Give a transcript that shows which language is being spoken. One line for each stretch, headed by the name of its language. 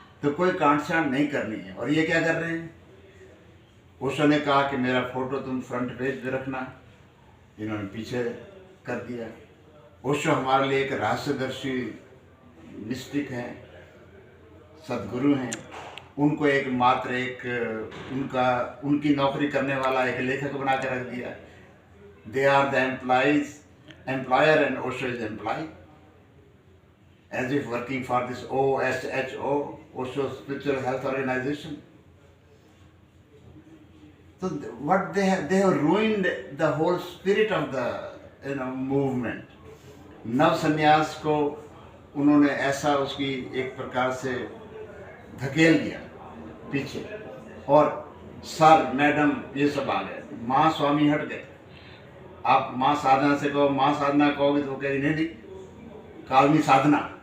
Hindi: तो कोई काट छांट नहीं करनी है। और ये क्या कर रहे हैं? ओशो ने कहा कि मेरा फोटो तुम फ्रंट पेज पे रखना, इन्होंने पीछे कर दिया। ओशो हमारे लिए एक रहस्यदर्शी मिस्टिक हैं, सदगुरु हैं। उनको एक मात्र एक उनकी नौकरी करने वाला एक लेखक बना के रख दिया।
English: They are the employer and Osho is employ, as if working for this OSHO, Osho Spiritual Health Organization. So what they have ruined the whole spirit of the
Hindi: movement, नव संन्यास को उन्होंने ऐसा उसकी एक प्रकार से धकेल दिया पीछे, और सर मैडम ये सब आ गए, माँ स्वामी हट गए। आप माँ साधना से कहो, माँ साधना कहोगे तो वो कहेगी नहीं नहीं, कालमी साधना।